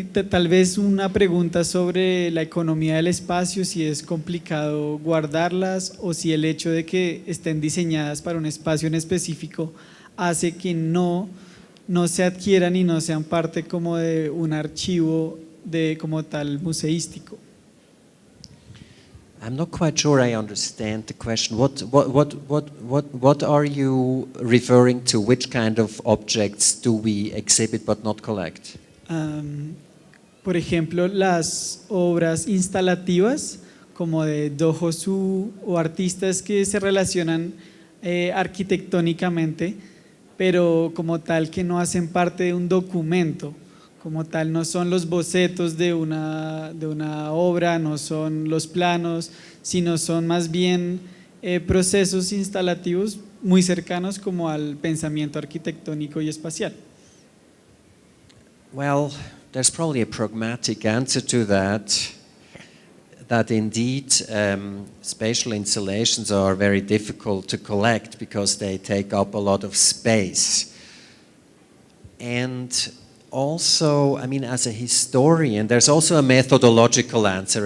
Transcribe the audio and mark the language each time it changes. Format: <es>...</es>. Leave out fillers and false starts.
<es>Tal vez una pregunta sobre la economía del espacio, si es complicado guardarlas o si el hecho de que estén diseñadas para un espacio en específico hace que no se adquieran y no sean parte como de un archivo como tal museístico.</es> <en>I'm not quite sure I understand the question. What are you referring to? Which kind of objects do we exhibit but not collect?</en> <es>Por ejemplo, las obras instalativas, como de Dojosu o artistas que se relacionan arquitectónicamente, pero como tal que no hacen parte de un documento, como tal no son los bocetos de una obra, no son los planos, sino son más bien procesos instalativos muy cercanos como al pensamiento arquitectónico y espacial.</es> <en>Well, there's probably a pragmatic answer to that indeed spatial installations are very difficult to collect because they take up a lot of space. And also, I mean, as a historian, there's also a methodological answer.</en>